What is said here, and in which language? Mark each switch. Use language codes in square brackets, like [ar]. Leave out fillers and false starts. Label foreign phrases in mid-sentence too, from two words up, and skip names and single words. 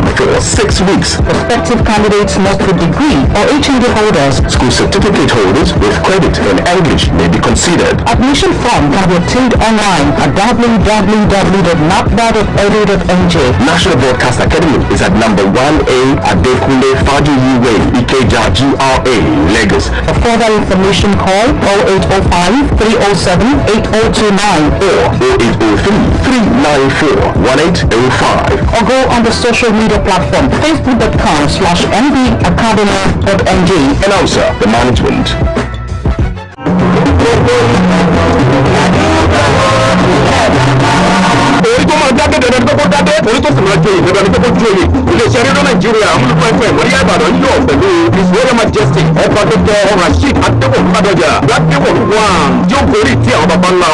[en] for 6 weeks. Prospective candidates must be degree or HND holders, school certificate holders with credit in English may be considered. Admission form can be obtained online at www.napba.edu.nj. National Broadcast Academy is at number 1A Adekunle Fajuyi Way, Ikeja, GRA, Lagos. For further information, call 0805 307 8029 or 0803 394 1805 or go on the social media platform facebook.com/mbacademy.ng. Announcer, the management. [yo] orí tó máa dákẹ́ dandan tó kó dákẹ́ orí tó sì máa jó ìjọba ní kókó jó yìí iléeṣẹ́ rédíò nàìjíríà amúlùkọ́ ẹ̀fọ́ ìmọ̀lẹ́ ìbàdàn yóò pẹ̀lú [en] his royal majesty [yo] ọba dr rasheed adébọ̀ ládọjà ládébọ̀ wàm yóò gorí tí àwọn baba ńlá